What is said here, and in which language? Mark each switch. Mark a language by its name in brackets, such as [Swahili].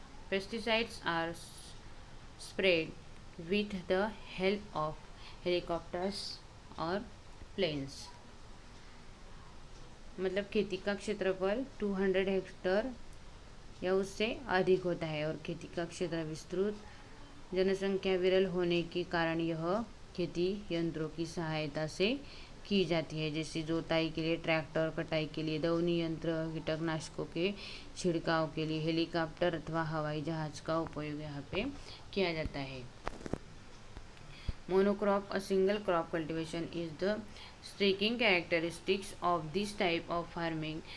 [English] Pesticides are sprayed with the help of helicopters or planes। [Hindi] मतलब खेती का क्षेत्रफल 200 हेक्टर या उससे अधिक होता है और खेती का क्षेत्र विस्तृत, जनसंख्या विरल होने के कारण यह खेती यंत्रों की सहायता से की जाती है, जैसे जोताई के लिए ट्रैक्टर, कटाई के लिए दौनी यंत्र, कीटनाशकों के छिड़काव के लिए हेलीकॉप्टर अथवा हवाई जहाज का उपयोग यहाँ पे किया जाता है। [English] Monocrop, a single crop cultivation, is the striking characteristics of this type of farming.